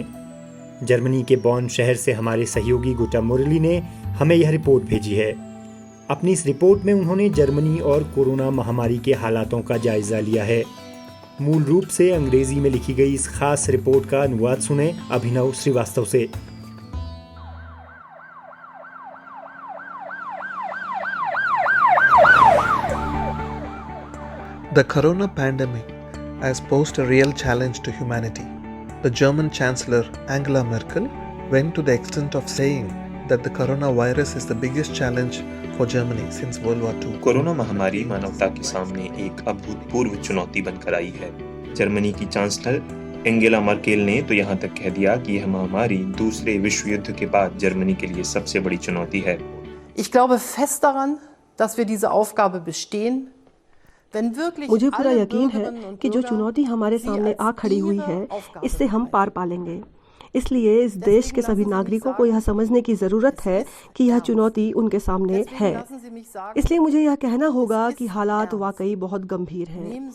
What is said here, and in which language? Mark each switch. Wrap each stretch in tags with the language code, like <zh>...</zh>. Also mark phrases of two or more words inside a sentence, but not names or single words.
<hi>जर्मनी के बॉन शहर से हमारे सहयोगी गुटा मुरली ने हमें यह रिपोर्ट भेजी है। अपनी इस रिपोर्ट में उन्होंने जर्मनी और कोरोना महामारी के हालातों का जायजा लिया है। मूल रूप से अंग्रेजी में लिखी गई इस खास रिपोर्ट का अनुवाद सुने अभिनव श्रीवास्तव से।</hi> <en>The corona pandemic has posed a real challenge to humanity. The German Chancellor Angela Merkel went to the extent of saying that the coronavirus is the biggest challenge for Germany since World War II.</en> <hi>कोरोना महामारी मानवता के सामने एक अभूतपूर्व चुनौती बनकर आई है। जर्मनी की चांसलर एंगेला मर्केल ने तो यहाँ तक कह दिया कि यह महामारी दूसरे विश्व युद्ध के बाद जर्मनी के लिए सबसे बड़ी चुनौती है।</hi> <de>Ich glaube fest daran, dass wir diese Aufgabe bestehen.</de> <hi>मुझे पूरा यकीन है कि जो चुनौती हमारे सामने आ खड़ी हुई है, इससे हम पार पालेंगे। इसलिए इस देश के सभी नागरिकों को यह समझने की ज़रूरत है कि यह चुनौती उनके सामने है। इसलिए मुझे यह कहना होगा कि हालात वाकई बहुत गंभीर हैं।</hi>